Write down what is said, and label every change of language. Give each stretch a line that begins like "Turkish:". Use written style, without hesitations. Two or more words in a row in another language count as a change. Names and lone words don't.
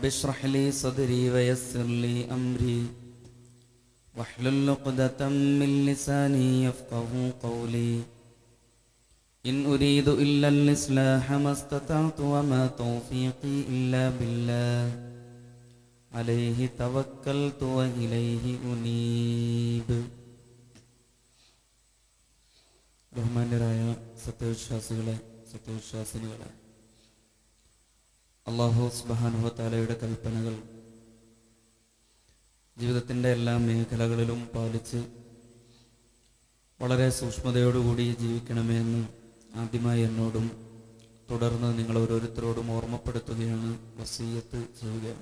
Arabic: اشرح لي صدري ويسر لي أمري واحلل عقدة من لساني يفقه قولي إن أريد إلا الإصلاح ما استطعت وما توفيقي إلا بالله عليه توكلت وإليه أنيب.
Malayalam: ബഹുമാന്യരായ സത്യവിശ്വാസിനികളെ,
Arabic: الله سبحانه وتعالى
Malayalam: കൽപ്പനകൾ ജീവിതത്തിൻ്റെ എല്ലാ മേഖലകളിലും പാലിച്ച് വളരെ സൂക്ഷ്മതയോടുകൂടി ജീവിക്കണമെന്ന് ആദ്യമായി എന്നോടും തുടർന്ന് നിങ്ങൾ ഓരോരുത്തരോടും ഓർമ്മപ്പെടുത്തുകയാണ്, വസിയ്യത്ത് ചെയ്യുകയാണ്.